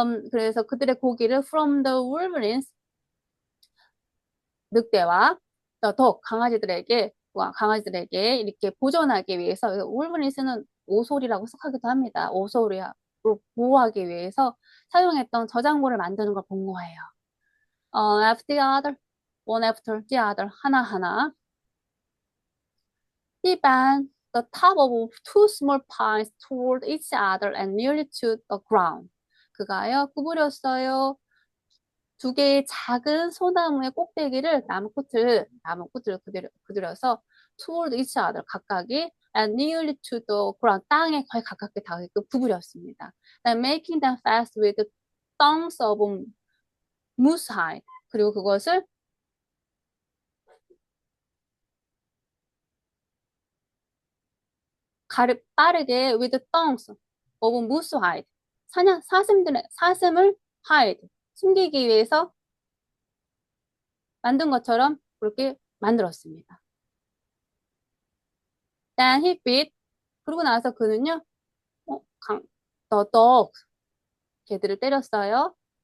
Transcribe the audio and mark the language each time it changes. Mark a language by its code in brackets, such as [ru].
[ko] 그래서 그들의 고기를 [en] from the wolverines, [ko] 늑대와 더 강아지들에게 이렇게 보존하기 위해서, wolverines는 오솔이라고 해석하기도 합니다. 오솔이로 보호하기 위해서 사용했던 저장고를 만드는 걸 본 거예요. [en] after the other, one after the other, [ko] 하나하나. [en] He bent the top of two small pines toward each other and nearly to the ground. [ko] 그가요, 구부렸어요. 두 개의 작은 소나무의 꼭대기를 나무 끝을 그들여서 [en] toward each other, [ko] 각각이 [en] and nearly to the ground, [ko] 땅에 거의 가깝게 닿게끔 구부렸습니다. [en] And making them fast with the thongs of moose hide. [ko] 그리고 그것을 빠르게 [en] with thongs of moose hide. [ko] 사슴을 hide, 숨기기 위해서 만든 것처럼 그렇게 만들었습니다. [en] Then he beat, [ko] 그러고 나서 그는요, [en] the dog, [ko] 개들을 때렸어요.